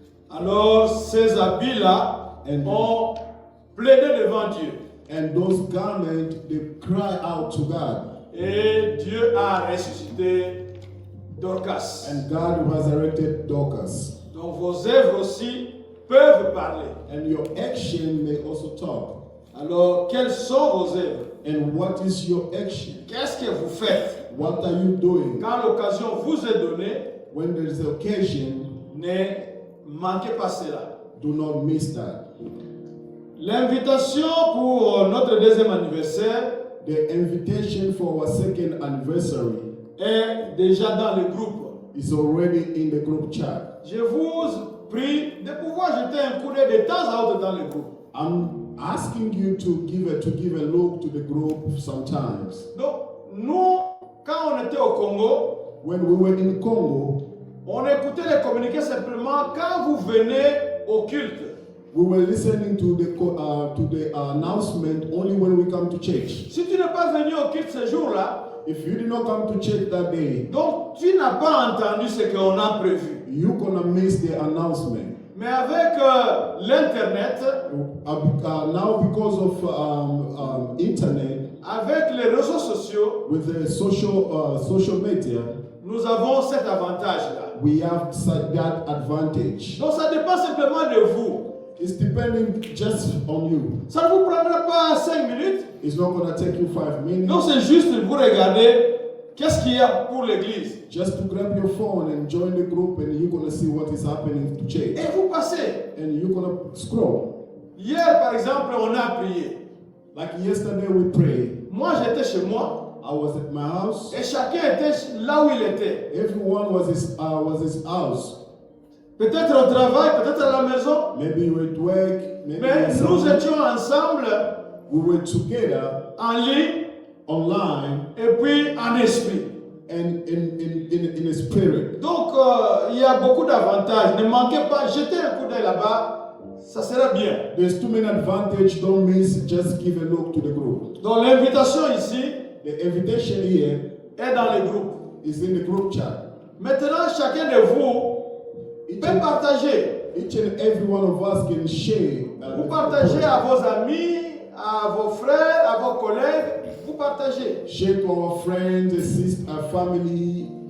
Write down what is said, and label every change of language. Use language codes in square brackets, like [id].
[fr] Alors, ces habits-là ont plaidé devant Dieu. [en] And those garments, they cry out to God. [fr] Et Dieu a ressuscité Dorcas. [en] And God resurrected Dorcas. [fr] Donc, vos œuvres aussi peuvent parler. [en] And your action may also talk. [fr] Alors, quelles sont vos œuvres? [en] And what is your action? [fr] Qu'est-ce que vous faites? [en] What are you doing? [fr] Quand l'occasion vous est donnée, [en] When there is occasion, [fr] ne manquez pas cela. [en] do not miss that. [fr] L'invitation pour notre deuxième anniversaire [en] The invitation for our second anniversary [fr] est déjà dans le groupe. [en] is already in the group chat. [fr] Je vous prie de pouvoir jeter un coup d'œil de temps à autre dans le groupe. [en] I'm asking you to give a look to the group sometimes. [fr] Donc, nous, quand on était au Congo, [en] When we were in Congo, [fr] on écoutait les communiqués simplement quand vous venez au culte. [en] we were listening to the announcement only when we come to church. [fr] Si tu n'es pas venu au culte ce jour-là, [en] If you did not come to church that day, [fr] donc tu n'as pas entendu ce qu'on a prévu. [en] you're gonna miss the announcement. [fr] Mais avec l'Internet, [en] Now because of internet, [fr] avec les réseaux sociaux, [en] with the social media, [fr] nous avons cet avantage-là. [en] we have that advantage. [fr] Donc ça dépend simplement de vous. [en] It's depending just on you. [fr] Ça ne vous prendra pas 5 minutes. [en] It's not gonna take you 5 minutes. [fr] Donc c'est juste pour regarder qu'est-ce qu'il y a pour l'église. [en] Just to grab your phone and join the group, and you're gonna see what is happening to church. [fr] Et vous passez. [en] And you're gonna scroll. [fr] Hier, par exemple, on a prié. [en] Like yesterday we prayed. [fr] Moi, j'étais chez moi. [en] I was at my house. [fr] Et chacun était là où il était. [en] Everyone was his house. [fr] Peut-être au travail, peut-être à la maison. [en] Maybe you were at work. Maybe [fr] Mais [en] you were [fr] nous [en] somewhere. [fr] étions ensemble, [en] We were together [fr] en ligne, [en] online [fr] et puis en esprit. [en] and in a spirit. [fr] Donc, il y a beaucoup d'avantages. Ne manquez pas, jetez un coup d'œil là-bas, ça sera bien. [en] There's too many advantages. Don't miss. Just give a look to the group. [fr] Donc, l'invitation ici [en] The invitation here [fr] est dans le groupe. [en] is in the group chat. [fr] Maintenant, chacun de vous peut partager. [en] Each and every one of us can share. [fr] Vous partagez à vos amis, à vos frères, à vos collègues. Vous partagez. [en] Share to our friends, sisters, our family.